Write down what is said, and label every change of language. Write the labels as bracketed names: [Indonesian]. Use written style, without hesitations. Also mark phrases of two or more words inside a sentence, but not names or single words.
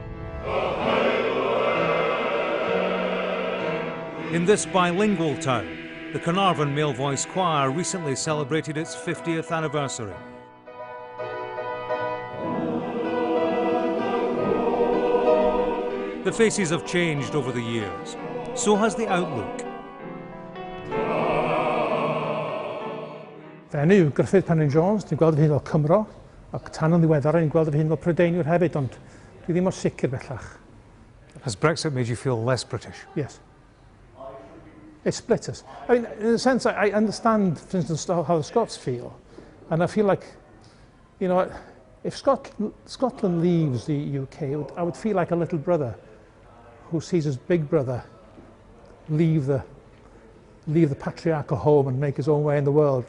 [English] In this bilingual town, the Carnarvon Male Voice Choir recently celebrated its 50th anniversary. The faces have changed over the years. So has the outlook. [Welsh] Fenyw, Griffith Penrhyn-Jones, dwi'n gweld fy hun o Cymro, ac tan yn ddiweddar, ni'n gweld fy hun o Prydeinwyr hefyd, ond dwi ddim o sicr bellach. [English] Has Brexit made you feel less British? Yes. It splits us. I mean, in a sense, I understand, for instance, how the Scots feel, and I feel like, you know, if Scotland leaves the UK, I would feel like a little brother who sees his big brother leave the patriarchal home and make his own way in the world.